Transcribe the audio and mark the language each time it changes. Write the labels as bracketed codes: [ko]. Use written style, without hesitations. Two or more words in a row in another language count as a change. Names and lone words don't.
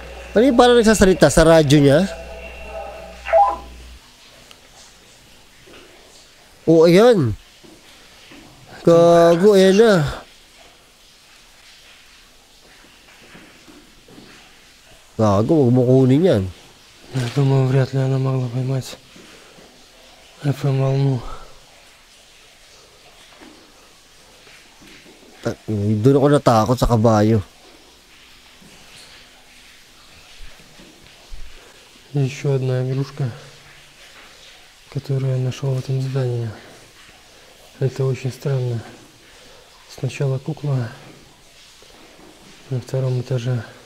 [tl] Ano yung parang nagsasalita sa radyo niya? Oo, ayan. Gago, ayan na. Gago, huwag mo kunin yan. [ru] Я думаю, вряд ли она могла поймать FM-волну. [tl] Doon ako natakot sa kabayo. [ru] Еще одна игрушка, которую я нашел в этом здании. Это очень странно. Сначала кукла на втором этаже.